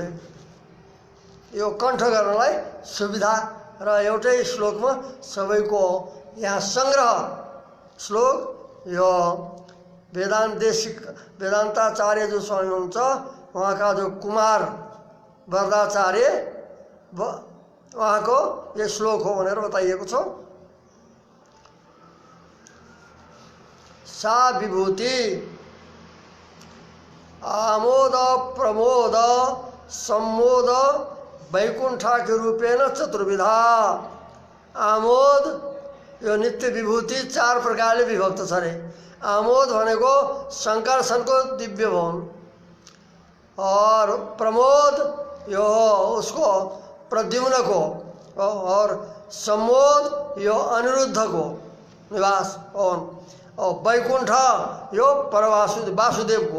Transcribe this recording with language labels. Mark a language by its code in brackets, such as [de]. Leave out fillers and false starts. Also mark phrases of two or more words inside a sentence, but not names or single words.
[ne] यो कण्ठ गर्नलाई सुविधा र एउटै श्लोकमा सबैको यहाँ सङ्ग्रह श्लोक। यो वेदान्ताचार्य जो स्वामी हुनुहुन्छ उहाँका जो कुमार वरदाचार्य उहाँको यो श्लोक हो भनेर बताइएको छ। [sa] सा विभूति आमोद प्रमोद सम्मोद वैकुण्ठाख्य रूपेण चतुर्विधा। [ne] आमोद यो नित्य विभूति चार प्रकारले विभक्त छ अरे। आमोद भनेको शङ्करसनको दिव्य भवन, और प्रमोद यो उसको प्रद्युम्नको, और सम्मोद यो अनिरुद्धको निवास भवन, और वैकुण्ठ यो वासुदेवको।